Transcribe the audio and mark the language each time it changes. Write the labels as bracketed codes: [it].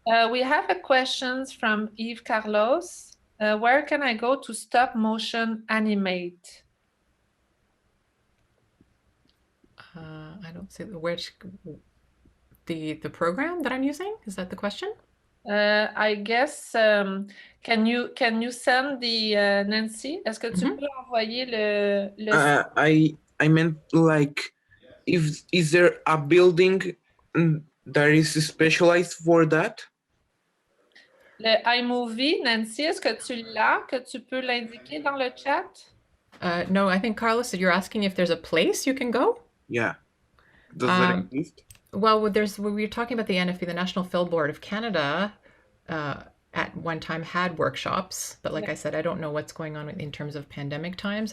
[en] We have a question from Yves Carlos. Where can I go to stop motion animate? I don't see the program that I'm using. Is that the question? I guess, can you send the Nancy? [fr] Est-ce que tu peux envoyer le [en] I meant like, is there a building that is specialized for that? [fr] le iMovie, Nancy? Est-ce que tu l'as, que tu peux l'indiquer dans le chat? [en] No, I think Carlos, you're asking if there's a place you can go? Yeah. Does that exist? Well, we were talking about the NFB, the National Film Board of Canada, at one time had workshops, but like I said, I don't know what's going on in terms of pandemic times.